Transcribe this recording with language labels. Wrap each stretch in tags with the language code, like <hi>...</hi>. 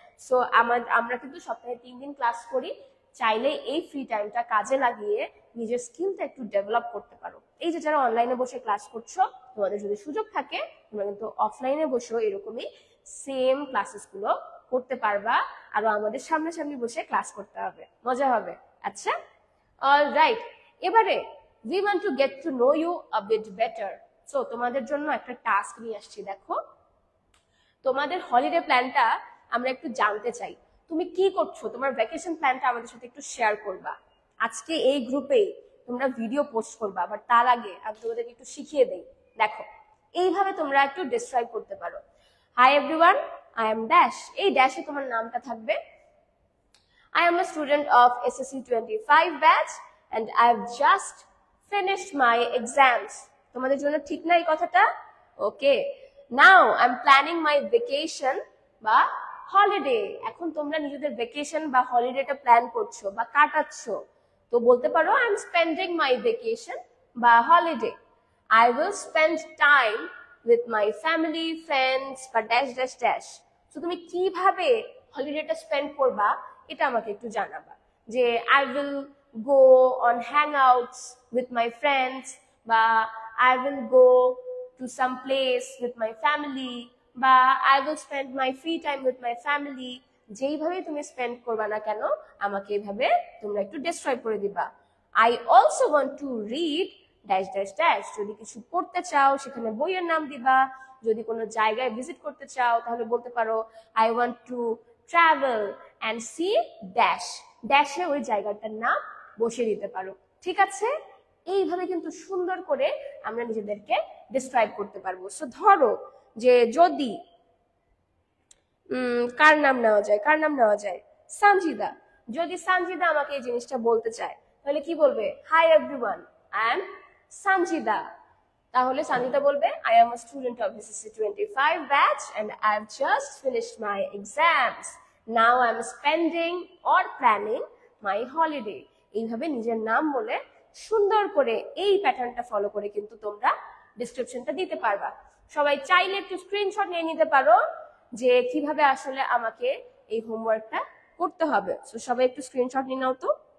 <bn>So আমরা কিন্তু সপ্তাহে 3 দিন ক্লাস করি, চাইলে এই ফ্রি টাইমটা কাজে লাগিয়ে নিজের স্কিলটা একটু ডেভেলপ করতে পারো। এই যে যারা অনলাইনে বসে ক্লাস করছো, তোমাদের যদি সুযোগ থাকে তোমরা কিন্তু অফলাইনে বসেও এরকমই সেম ক্লাসেস গুলো করতে পারবা, আরো আমাদের সামনাসামনি বসে ক্লাস করতে হবে, মজা হবে। আচ্ছা, অলরাইট, এবারে</bn> <en>we want to get to know you a bit better.</en> <bn>So তোমাদের জন্য একটা টাস্ক নিয়ে আসছি, দেখো তোমাদের হলিডে প্ল্যানটা আমরা একটু জানতে চাই। তুমি কি করছো, তোমার ভ্যাকেশন প্ল্যানটা আমাদের সাথে একটু শেয়ার করবা। আজকে এই গ্রুপে তোমরা ভিডিও পোস্ট করবা, বাট তার আগে আমি তোমাদেরকে একটু শিখিয়ে দেই। দেখো এইভাবে তোমরা একটু ডেসক্রাইব করতে পারো,</bn> <en>hi everyone, I am dash,</en> <bn>এই ড্যাশে তোমার নামটা থাকবে।</bn> <en>I am a student of SSC 25 batch and I have just finished my exams.</en> <bn>তোমাদের জন্য ঠিক না এই কথাটা? ওকে,</bn> <en>now I'm planning my vacation</en> <bn>বা</bn> <en>holiday.</en> <bn>এখন তোমরা নিজেদের ভ্যাকেশন বা হলিডেটা প্ল্যান করছো বা কাটাচ্ছো, তো বলতে পারো</bn> <en>I am spending my vacation</en> <bn>বা</bn> <en>holiday. I will spend time with my family, friends বা dash dash dash.</en> <bn>তো তুমি কিভাবে হলিডেটা স্পেন্ড করবা এটা আমাকে একটু জানাবা, যে</bn> <en>I will go on hangouts with my friends বা I will go to some place with my family বা I will spend my free time with my family.</en> <bn>যেইভাবে তুমি স্পেন্ড করবা না কেন আমাকে এইভাবে তোমরা একটু ডেসক্রাইব করে দিবা।</bn> <en>I also want to read dash dash dash.</en> <bn>যদি কিছু পড়তে চাও সেখানে বইয়ের নাম দিবা, যদি কোনো জায়গায় ভিজিট করতে চাও তাহলে বলতে পারো</bn> <en>I want to travel and see dash.</en> <bn>ড্যাশে ওই জায়গাটার নাম বসিয়ে দিতে পারো, ঠিক আছে? এইভাবে কিন্তু সুন্দর করে আমরা নিজেদেরকে ডেসক্রাইব করতে পারবো। সো ধরো যে যদি কার নাম নেওয়া যায়, কার নাম নেওয়া যায়, সানজিদা। যদি সানজিদা আমাকে এই জিনিসটা বলতে চায় তাহলে কি বলবে,</bn> <en>Hi everyone, I am Sanjida.</en> <bn>তাহলে সানজিদা বলবে</bn> <en>I am a student of SSC 25 batch and I have just finished my exams. Now I am spending or planning my holiday.</en> <bn>এইভাবে নিজের নাম বলে সুন্দর করে এই প্যাটার্নটা ফলো করে কিন্তু তোমরা ডেসক্রিপশনটা দিতে পারবা। সবাই চাইলে একটু স্ক্রিনশট নিয়ে নিতে পারো যে কিভাবে আসলে আমাকে এই হোমওয়ার্কটা করতে হবে। সো সবাই একটু স্ক্রিনশট নিয়ে নাও তো।</bn>